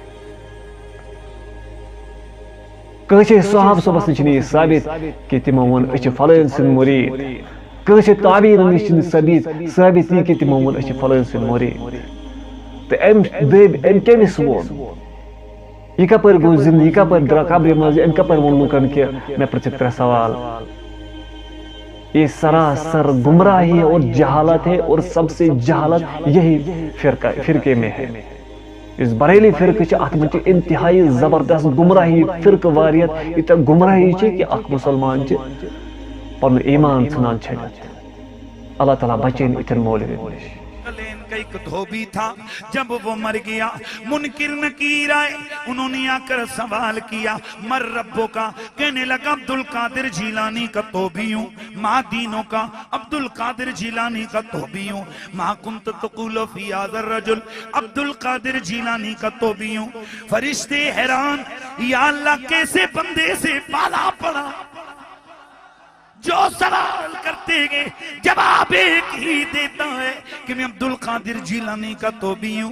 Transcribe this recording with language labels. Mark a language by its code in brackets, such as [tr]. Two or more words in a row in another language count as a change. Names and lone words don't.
[ks] کٲنٛسے صحاب صٲبس نِش چھُنہٕ یہِ ثابت کہ تِمو ووٚن أسۍ چھِ فلٲنۍ سٕنٛدۍ مرید. کٲنٛسے تعبیٖرن نِش چھُنہٕ ثابت یہِ کہ تِمو ووٚن أسۍ چھِ فلٲنۍ سٕنٛدۍ مرید. تو أمۍ کٔمِس ووٚن؟ یہِ کپٲرۍ گوٚو زِندٕ، یہِ کپٲرۍ درٛاو قبرِ منٛز، أمۍ کپٲرۍ ووٚن لوٗکن کہ مےٚ پرٛژھِکھ ترٛےٚ سوال. [ur] یہ سراسر گمراہی اور جہالت ہے، اور سب سے جہالت یہی فرقے میں ہے. [ks] اس بریلی فرقہ چھ اتھ منٛز چھِ انتہائی زبردست گمراہی فرقہ واریت، ییٖژاہ گمراہی چھِ کہ اکھ مسلمان چھِ پنُن ایمان ژھٕنان چھٔلِتھ. اللہ تعالیٰ بچٲیِن یِتھٮ۪ن مولوِین نِش. [ur] ایک دھوبی تھا، جب وہ مر گیا منکر نکیر آئے، انہوں نے آ کر سوال کیا مر ربوں کا، کہنے لگا عبدالقادر جیلانی کا توبی ہوں، ما دینوں کا عبدالقادر جیلانی کا توبی ہوں، [ar] ما کنت تقول فی هذا الرجل [ur] عبدالقادر جیلانی کا توبی ہوں. فرشتے حیران، یا اللہ کیسے بندے سے پالا پڑا جو سوال کرتے گئے جواب ایک ہی دیتا ہے کہ میں عبدالقادر جیلانی کا توبی ہوں.